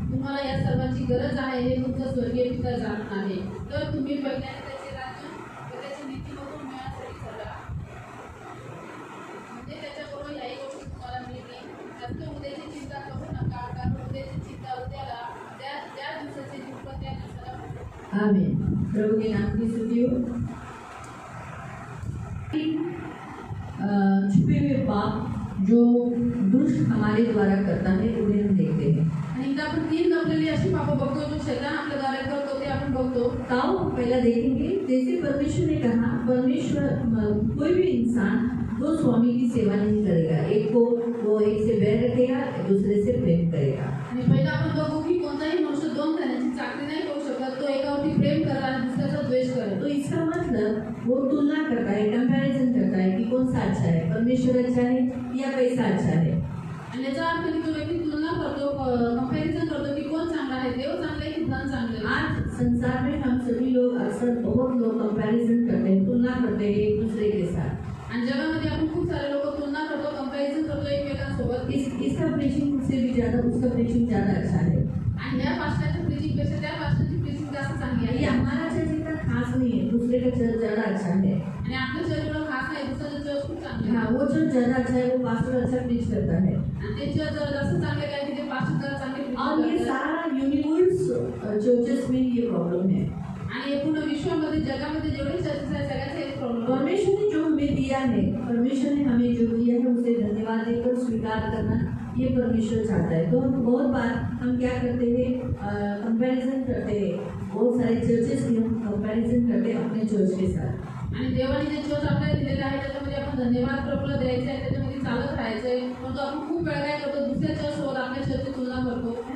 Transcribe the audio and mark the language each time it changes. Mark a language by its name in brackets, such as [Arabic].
[Marathi] तुम्हाला या सर्वांची गरज आहे हे तुमचा स्वर्गीय पिता जाणत आहे। तर तुम्ही पहिल्यांदा त्याचे राज्य व त्याची नीतिमत्व मिळवण्यासाठी चला, म्हणजे त्याच्याबरोबर याही गोष्टी तुम्हाला मिळतील। जास्त उद्याची चिंता करू नका, कारण उद्याची चिंता उद्याला, त्या दिवसाची दुःख त्या दिवसाला होते। आमीन। [Hindi] प्रभु के नाम की स्तुति हो। छुपे हुए पाप जो दुष्ट हमारे द्वारा करता है उन्हें हम देखते हैं। [Marathi] आणि इथं आपण 3 लपलेली अशी पापं बघतो जो शैतान आपल्या द्वारे करतो, ते आपण बघतो। [Hindi] ताऊ पहला देखेंगे, जैसे परमेश्वर ने कहा, परमेश्वर कोई भी इंसान दो स्वामी की सेवा नहीं करेगा, एक को वो एक से बैर रखेगा, दूसरे से प्रेम करेगा। [Marathi] आणि पहिला आपण बघू की कोणताही मनुष्य 2 जणांची चाकरी नाही करू शकत, तो एकावरती प्रेम करेल आणि दुसऱ्याचा द्वेष करेल। [Hindi] तो इसका मतलब वो तुलना करता है, कंपैरिजन करता है कि कौन सा अच्छा है, परमेश्वर अच्छा है या पैसा अच्छा है। [Marathi] आणि याचा अर्थ की तो व्यक्ती तुलना करतो, कंपॅरिझन करतो की कोण चांगला आहे, देव चांगला आहे की धन चांगलं आहे। [Hindi] आज संसार में हम सभी लोग अक्सर बहुत लोग कंपैरिजन करते हैं, तुलना करते हैं एक दूसरे के साथ। [Marathi] आणि जगामध्ये आपण खूप सारे लोक तुलना करतो, कंपॅरिझन करतो एकमेकांसोबत। [Hindi] इसका प्रीचिंग से भी ज्यादा उसका प्रीचिंग ज्यादा अच्छा है। [Marathi] आणि या पास्टरच्या प्रीचिंग पेक्षा त्या पास्टरची प्रीचिंग जास्त चांगली [Hindi] ये [Marathi] आहे। [Hindi] हमारा चर्च इतना खास नहीं है, दूसरे का चर्च ज्यादा अच्छा है। [Marathi] आणि आपलं चर्च एवढं खास नाही, दुसऱ्याचं चर्च खूप चांगलं आहे। [Hindi] हाँ, वो चर्च ज्यादा अच्छा है, वो पास्टर अच्छा प्रीच करता है। [Marathi] आणि ते चर्च जरा जास्त चांगले काय की ते पास्टर जरा चांगले preaching [Hindi] और ये [Marathi] करतात। [Hindi] सारा यूनिवर्स चर्चेस में ये प्रॉब्लम है। [Marathi] आणि हे पूर्ण विश्वामध्ये जगामध्ये जेवढे चर्चेस आहेत सगळ्याचे हेच प्रॉब्लेम। [Hindi] परमेश्वर ने जो हमें दिया है, परमेश्वर ने हमें जो दिया है उसे धन्यवाद देकर स्वीकार करना, ये परमेश्वर चाहता है। तो हम बहुत बार हम क्या करते हैं, कंपैरिजन करते हैं, बहुत सारे चर्चेस की हम कंपैरिजन करते हैं अपने चर्च के साथ। [Marathi] आणि देवाने जे चर्च आपल्याला दिलेलं आहे त्याच्यामध्ये आपण धन्यवाद प्रभूला द्यायचं आहे, त्याच्यामध्ये चालत राहायचं आहे। पण तो आपण खूप वेळा काय करतो, दुसऱ्या चर्चसोबत आपल्या चर्चची तुलना करतो।